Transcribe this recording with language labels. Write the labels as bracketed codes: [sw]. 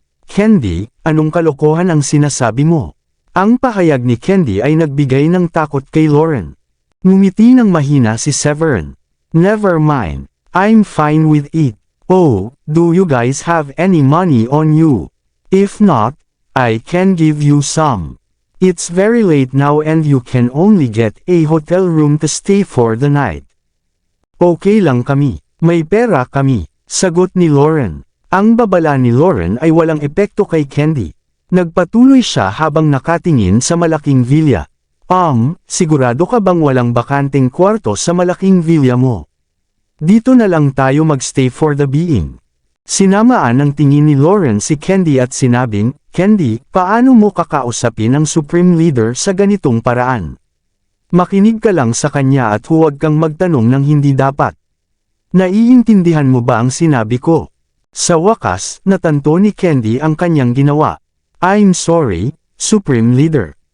[tl] Candy, anong kalokohan ang sinasabi mo? Ang pahayag ni Candy ay nagbigay ng takot kay Lauren. Ngumiti ng mahina si Severin. [en] Never mind, I'm fine with it. Oh, do you guys have any money on you? If not, I can give you some. It's very late now and you can only get a hotel room to stay for the night. [tl] Okay lang kami, may pera kami. Sagot ni Lauren. Ang babala ni Lauren ay walang epekto kay Candy. Nagpatuloy siya habang nakatingin sa malaking villa. Sigurado ka bang walang bakanteng kwarto sa malaking villa mo? Dito na lang tayo magstay [en] for the being. [tl] Sinamaan ng tingin ni Lauren si Candy at sinabing, Candy, paano mo kakausapin ang Supreme Leader sa ganitong paraan? Makinig ka lang sa kanya at huwag kang magtanong ng hindi dapat. Naiintindihan mo ba ang sinabi ko? Sa wakas, natanto ni Candy ang kanyang ginawa. [en] I'm sorry, Supreme Leader.